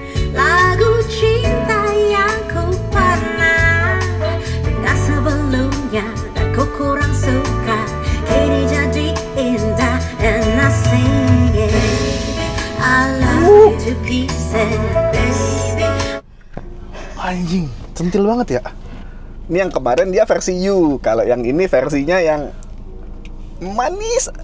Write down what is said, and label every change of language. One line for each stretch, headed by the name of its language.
Indonesian: Lagu cinta yang ku pernah dengar sebelumnya dan ku kurang suka, kini jadi indah.
English: And I sing it, I love you to pieces, baby.
Indonesian: Anjing, centil banget ya. Ini yang kemarin dia versi You, kalau yang ini versinya yang manis.